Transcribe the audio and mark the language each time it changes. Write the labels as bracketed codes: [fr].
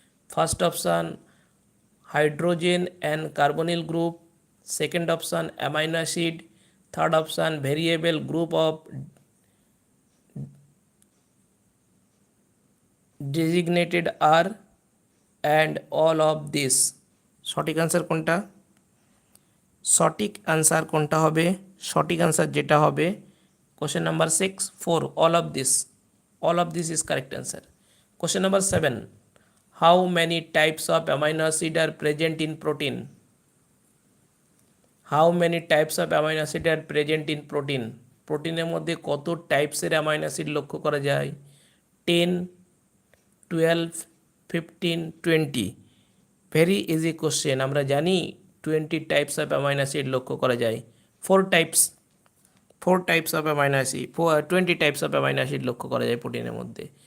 [en] First option hydrogen and carbonyl group, second option amino acid, third option variable group of designated are, and all of this। [bn] সঠিক answer কোনটা? সঠিক answer কোনটা হবে? সঠিক answer যেটা হবে question number 6, 4, [en] all of this is correct answer। Question number 7, how many types of amino acid are present in protein? how many types of amino acid are present in protein? [bn] প্রোটিনের মধ্যে কত টাইপসের amino acid লক্ষ্য করা যায়? [en] 10, 12, 15, 20। Very easy question. [bn] আমরা জানি [en] 20 types of amino acid [bn] লক্ষ্য করা যায়। [en] 4 types of amino acid, 20 types of amino acid [bn] লক্ষ্য করা যায় প্রোটিনের মধ্যে।